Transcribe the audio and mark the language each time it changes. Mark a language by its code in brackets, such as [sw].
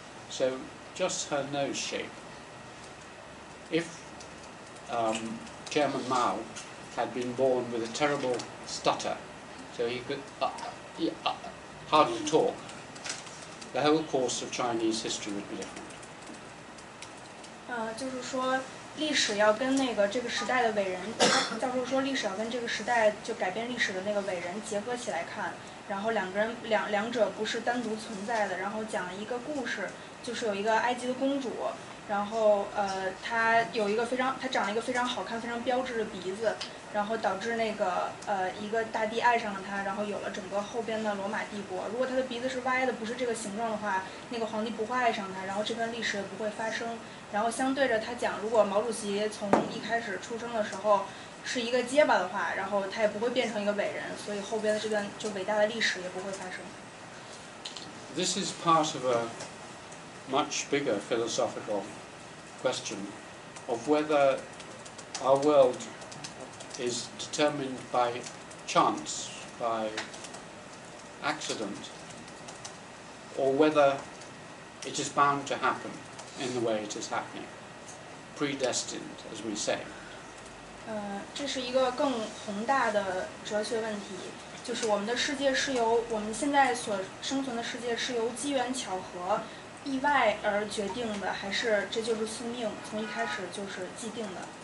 [en] So, just her nose shape. If Chairman Mao had been born with a terrible stutter, so he could hard to talk, the whole course of Chinese history would be different. [zh] 就是说，历史要跟这个时代的伟人，教授说历史要跟这个时代就改变历史的那个伟人结合起来看，然后两者不是单独存在的，然后讲一个故事，就是有一个埃及的公主。然后她长了一个非常好看、非常标致的鼻子，然后导致一个大帝爱上了她，然后有了整个后边的罗马帝国。如果她的鼻子是歪的，不是这个形状的话，那个皇帝不会爱上她，然后这段历史也不会发生。然后相对着他讲，如果毛主席从一开始出生的时候是一个结巴的话，然后他也不会变成一个伟人，所以后边的这段就伟大的历史也不会发生。 [en] This is part of a much bigger philosophical question of whether our world is determined by chance, by accident, or whether it is bound to happen in the way it is happening, predestined, as we say. [zh] 这是一个更宏大的哲学问题，就是我们的世界是由我们现在所生存的世界是由机缘巧合、意外而决定的，还是这就是宿命，从一开始就是既定的？